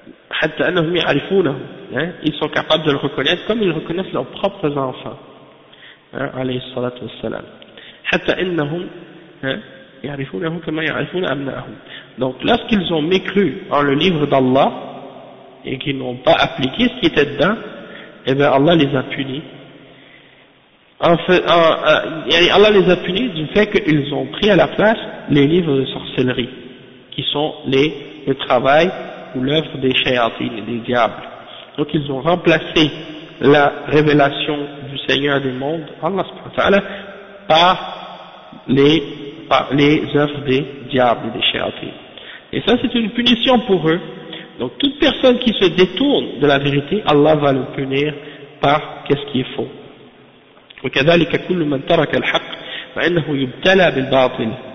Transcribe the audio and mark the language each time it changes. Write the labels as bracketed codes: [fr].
[ar] حتى أنهم يعرفونه، [fr] ils sont capables de le reconnaître comme ils reconnaissent leurs propres enfants عليه الصلاة والسلام. [ar] حتى أنهم يعرفونه كما يعرفون أبناءهم. [fr] Donc lorsqu'ils ont mécru en le livre d'Allah et qu'ils n'ont pas appliqué ce qui était dedans, et bien Allah les a punis. Allah les a punis du fait qu'ils ont pris à la place les livres de sorcellerie, qui sont le travail ou l'œuvre des shayatines, des diables. Donc ils ont remplacé la révélation du Seigneur des mondes, Allah subhanahu wa ta'ala, par les œuvres des diables, des shayatines. Et ça c'est une punition pour eux. Donc toute personne qui se détourne de la vérité, Allah va le punir par qu'est-ce qui est faux. [ar] وكذلك كل من ترك الحق فإنه يبتلى بالباطل.